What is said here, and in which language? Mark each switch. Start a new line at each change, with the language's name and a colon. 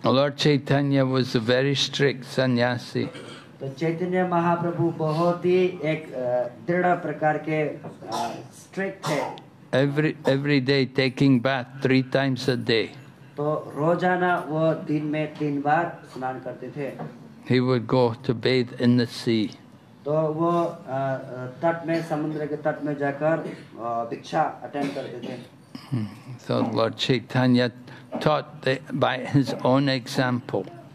English: Lord Chaitanya was a very strict sannyasi.
Hindi: तो चैतन्य महाप्रभु बहुत ही एक दृढ़ प्रकार के स्ट्रिक्ट थे।
English: Every day taking bath 3 times a day.
Hindi: तो रोजाना वो दिन में 3 बार स्नान करते थे।
English: He would go to bathe in the sea.
Hindi: तो वो तट में, समुद्र के तट में जाकर भिक्षा अटेंड करते थे।
English: So Lord Chaitanya taught by his own example.